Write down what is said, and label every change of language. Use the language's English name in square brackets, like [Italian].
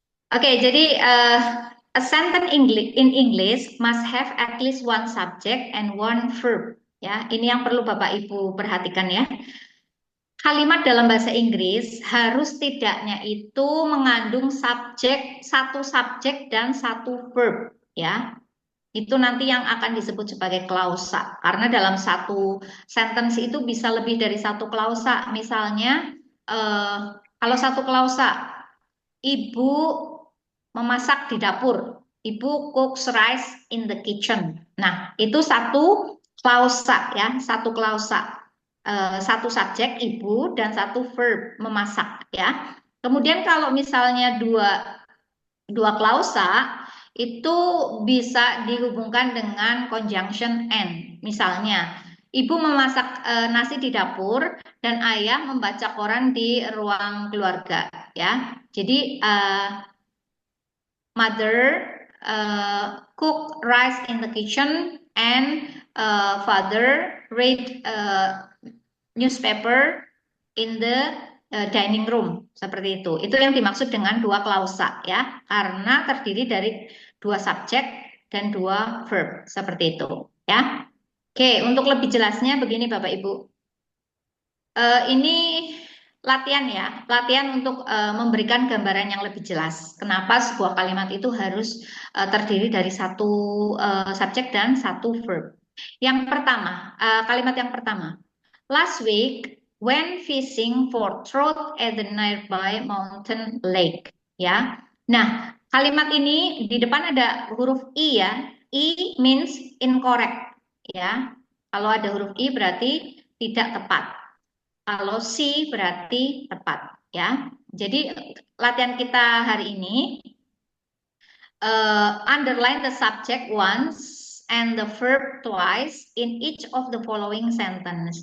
[Indonesian] Oke, jadi [English] a sentence in English must have at least one subject and one verb. [Indonesian] Ya, ini yang perlu Bapak Ibu perhatikan ya. Kalimat dalam bahasa Inggris harus tidaknya itu mengandung satu subjek dan satu verb. Ya, itu nanti yang akan disebut sebagai klausa. Karena dalam satu sentence itu bisa lebih dari satu klausa. Misalnya, kalau satu klausa, ibu memasak di dapur. [English] Ibu cooks rice in the kitchen. [Indonesian] Nah, itu satu klausa ya, satu klausa. Satu subjek ibu dan satu verb memasak ya. Kemudian kalau misalnya dua klausa itu bisa dihubungkan dengan conjunction and. Misalnya, ibu memasak nasi di dapur dan ayah membaca koran di ruang keluarga ya. Jadi [English] mother cook rice in the kitchen and father read newspaper in the dining room, [Indonesian] seperti itu. Itu yang dimaksud dengan dua klausa ya, karena terdiri dari dua subjek dan dua verb, seperti itu ya. Oke, untuk lebih jelasnya begini Bapak Ibu. Ini latihan ya, latihan untuk memberikan gambaran yang lebih jelas. Kenapa sebuah kalimat itu harus terdiri dari satu subjek dan satu verb. Yang pertama, kalimat yang pertama. [English] Last week, when fishing for trout at the nearby mountain lake. [Indonesian] Ya, nah kalimat ini di depan ada huruf i ya. [English] I means incorrect. [Indonesian] Ya, kalau ada huruf i berarti tidak tepat. Kalau C berarti tepat ya. Jadi latihan kita hari ini [English] underline the subject once and the verb twice in each of the following sentence.